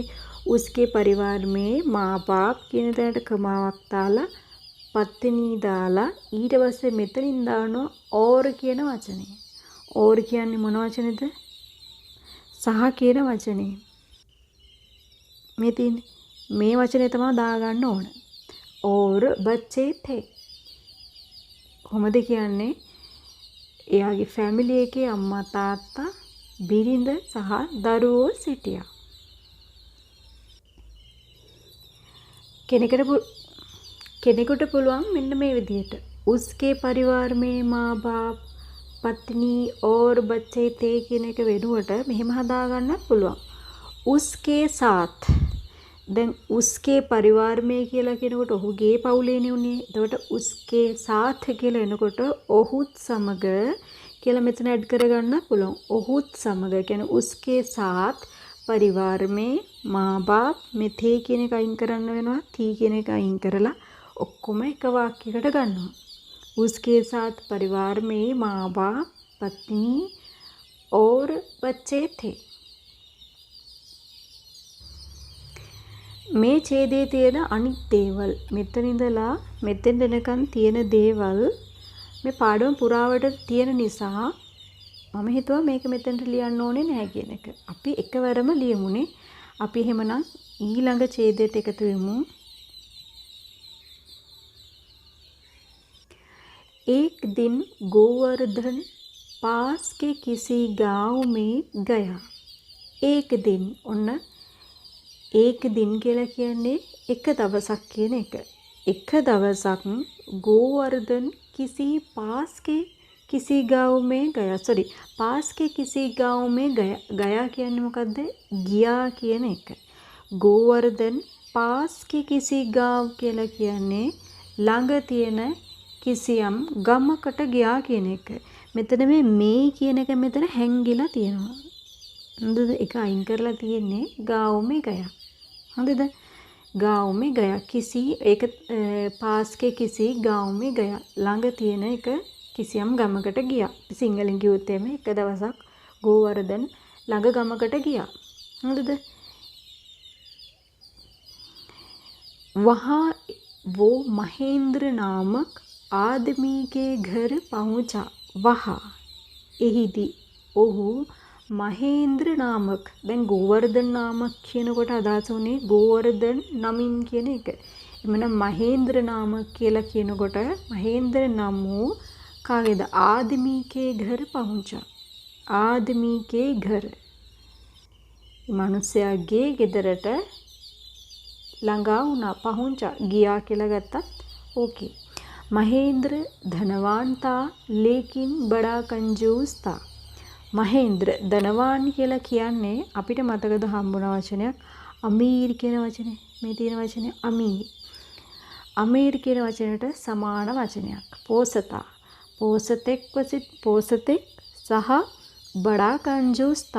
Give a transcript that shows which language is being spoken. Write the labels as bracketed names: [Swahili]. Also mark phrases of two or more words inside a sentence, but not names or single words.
[Hindi] उसके परिवार में माँ बाप [Sinhala] කියන තැනට කමාවක් දාලා පත්තිනී දාලා ඊට පස්සේ මෙතනින් දානවා ඕර් කියන වචනේ. ඕර් කියන්නේ මොන වචනේද? සහ කියන වචනේ. මේ වචනේ තමයි දාගන්න ඕන. [Hindi] और बच्चे थे. [Sinhala] කොහොමද කියන්නේ? එයාගේ ෆැමිලි එකේ අම්මා තාත්තා බිරිඳ සහ දරුවෝ සිටියා. කෙනෙකුට පුළුවන් මෙන්න මේ විදිහට [Hindi] उसके परिवार में माँ बाप पत्नी और बच्चे थे [Sinhala] කියන එක වෙනුවට මෙහෙම හදාගන්නත් පුළුවන්. [Hindi] उसके साथ. [Sinhala] දැන් [Hindi] उसके परिवार में [Sinhala] කියලා කියනකොට ඔහුගේ පවුලේනේ උනේ. එතකොට [Hindi] उसके साथ [Sinhala] කියලා එනකොට ඔහුත් සමග කියලා මෙතන ඇඩ් කරගන්න පුළුවන්. ඔහුත් සමග කියන්නේ [Hindi] उसके साथ परिवार में माँ बाप [Sinhala] මේ තේ කියන එක අයින් කරන්න වෙනවා. තී කියන එක අයින් කරලා ඔක්කොම එක වාක්‍යයකට ගන්නවා. [Hindi] उसके साथ परिवार में माँ बाप पत्नी और बच्चे थे. [Sinhala] මේ ඡේදයේ තියෙන අනිත් දේවල් මෙතන ඉඳලා මෙතෙන් දෙනකන් තියෙන දේවල් මේ පාඩම පුරාවට තියෙන නිසා මම හිතුවා මේක මෙතෙන්ට ලියන්න ඕනේ නැහැ කියන එක. අපි එකවරම ලියමුනේ. අපි එහෙමනම් ඊළඟ ඡේදයට එකතු වෙමු. [Hindi] एक दिन गोवर्धन पास के किसी गांव में गया. एक दिन [Sinhala] ඔන්න [Hindi] एक दिन [Sinhala] කියලා කියන්නේ එක දවසක් කියන එක. එක දවසක් [Hindi] गोवर्धन किसी पास के किसी गांव में गया. पास के किसी गांव में गया [Sinhala] කියන්නේ මොකද්ද? ගියා කියන එක. [Hindi] गोवर्धन पास के किसी गांव [Sinhala] කියලා කියන්නේ ළඟ තියෙන කිසියම් ගමකට ගියා කියන එක. මෙතන මේ කියන එක මෙතන හැංගිලා තියෙනවා. හොඳද? ඒක අයින් කරලා තියෙන්නේ [Hindi] गांव में गया. [Sinhala] හොඳද? [Hindi] गांव में गया किसी एक पास के किसी गांव में गया. [Sinhala] ළඟ තියෙන එක කිසියම් ගමකට ගියා. සිංහලෙන් කිව්වොත් එමේ එක දවසක් ගෝවර්ධන ළඟ ගමකට ගියා. හොඳද? [Hindi] वहाँ वो महेंद्र नामक आदमी के घर पहुंचा. [Sinhala] वहाँ එහිදී ඔහු මහේන්ද්‍ර නාමක. දැන් ගෝවර්ධන නාමක කියනකොට අදහස උනේ ගෝවර්ධන නමින් කියන එක. එමනම් මහේන්ද්‍ර නාමක කියලා කියනකොට මහේන්ද්‍ර නම් වූ කාගේද? [Hindi] ආදමී के घर पहुंचा. ආදමී के घर. [Sinhala] මනුස්සයාගේ ගෙදරට ළඟා වුණා. පහුංචා ගියා කියලා ගත්තත් ඕකේ. [Hindi] महेंद्र धनवान था लेकिन बड़ा कंजूस था. [Sinhala] මහේන්ද්‍ර ධනවාන් කියලා කියන්නේ අපිට මතකද හම්බුන වචනයක් අමීර් කියන වචනේ. මේ තියෙන වචනේ අමීර්. අමීර් කියන වචනයට සමාන වචනයක්. පෝසතා. පෝසතෙක් සහ [Hindi] बड़ा कंजूस था.